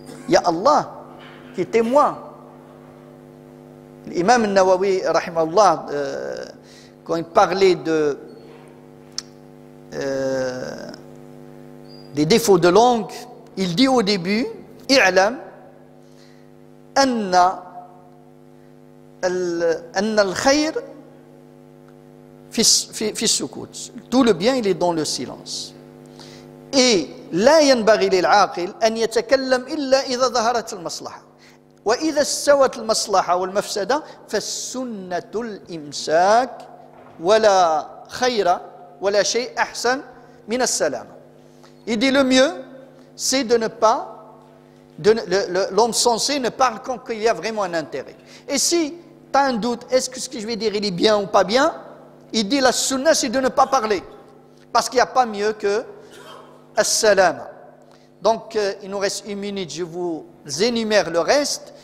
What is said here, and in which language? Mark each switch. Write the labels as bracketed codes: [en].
[fr] Il y a Allah qui est témoin. L'imam al-Nawawi, rahimahullah, quand il parlait des défauts de langue, il dit au début, [ar] i'lam anna al-khayr في السكوت. [fr] Tout le bien, il est dans le silence. [ar] Et لا ينبغي للعاقل أن يتكلم إلا إذا ظهرت المصلحة. وإذا استوت المصلحة والمفسدة فالسنة الإمساك ولا خير ولا شيء أحسن من السلامة. [fr] Il dit le mieux, c'est de ne pas, l'homme sensé ne parle quand il y a vraiment un intérêt. Et si tu as un doute, est-ce que ce que je vais dire il est bien ou pas bien, il dit la sunna c'est de ne pas parler. Parce qu'il n'y a pas mieux que as-salama. Donc il nous reste 1 minute, je vous énumère le reste.